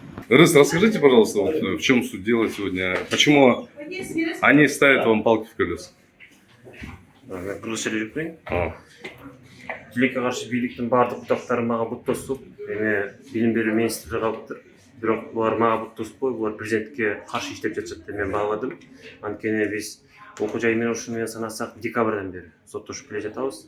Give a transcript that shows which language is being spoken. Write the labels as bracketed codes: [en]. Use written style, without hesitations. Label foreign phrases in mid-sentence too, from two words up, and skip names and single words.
[ru] Рыс, расскажите, пожалуйста, вот, в чем суть дела сегодня? Почему они ставят вам палки в колеса? [ky] Мен кыргызча эле жүрүпмүн. А, Тилекке каршы бийликтин баардык бутактары мага бут тосуп, эми билим берүү министрлиги калыптыр. Бирок булар мага бут тоспой, булар президентке каршы иштеп жатышат деп мен бааладым. Анткени биз окуу жай менен ушуну менен санасак декабрдан бери соттошуп келе жатабыз.